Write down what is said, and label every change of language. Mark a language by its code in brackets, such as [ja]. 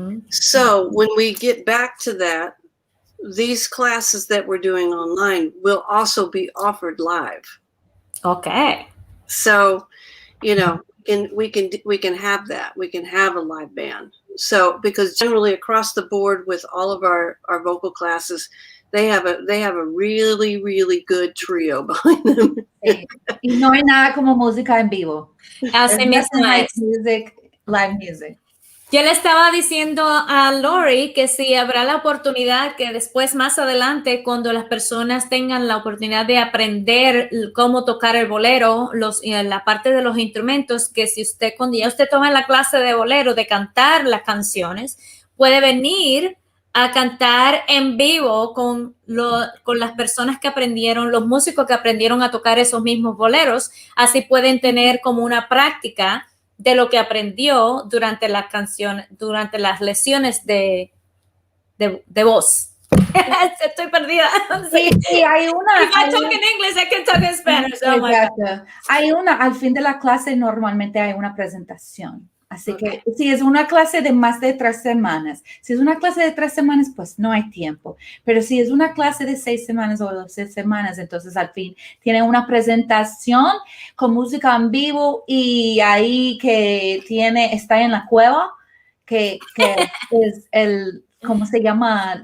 [en] So when we get back to that, these classes that we're doing online will also be offered live. Okay. So, we can have that. We can have a live band. So, because generally across the board with all of our vocal classes, they have a really, really good trio behind them. [es] Y no hay nada como música en vivo. Así mismo es. [en] Live music. [es] Yo le estaba diciendo a Lori que si habrá la oportunidad que después, más adelante, cuando las personas tengan la oportunidad de aprender cómo tocar el bolero, la parte de los instrumentos, que si cuando ya usted toma la clase de bolero, de cantar las canciones, puede venir a cantar en vivo con las personas que aprendieron, los músicos que aprendieron a tocar esos mismos boleros. Así pueden tener como una práctica de lo que aprendió durante la canción, durante las lesiones de voz. Estoy perdida. Sí, hay una. [en] If I talk in English, I can talk in Spanish. Oh my God. [es] Hay al fin de la clase normalmente hay una presentación. Así que si es una clase de más de 3 semanas, si es una clase de 3 semanas, pues no hay tiempo. Pero si es una clase de 6 semanas o 12 semanas, entonces al fin tiene una presentación con música en vivo y ahí que está en la cueva, que es ¿cómo se llama?